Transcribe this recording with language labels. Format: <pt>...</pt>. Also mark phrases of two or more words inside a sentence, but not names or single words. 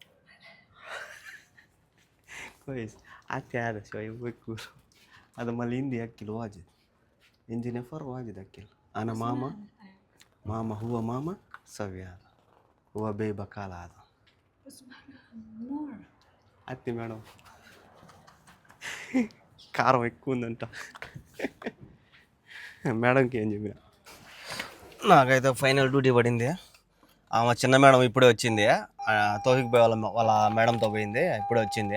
<ar>كويس حتى هذا شوية بكور هذا مال هندي أكل واجد عندي نفر واجد أكل أنا ماما هو ماما سوي هذا هو بي بكال هذا حتى</ar> <te>మేడం కారం ఎక్కువ ఉందంట మేడంకి ఏం చెప్పిన. నాకైతే ఫైనల్ డ్యూటీ పడింది. ఆమె చిన్న మేడం ఇప్పుడే వచ్చింది, తోఫిక్ పోయి వాళ్ళ మేడంతో పోయింది, ఇప్పుడే వచ్చింది.</te>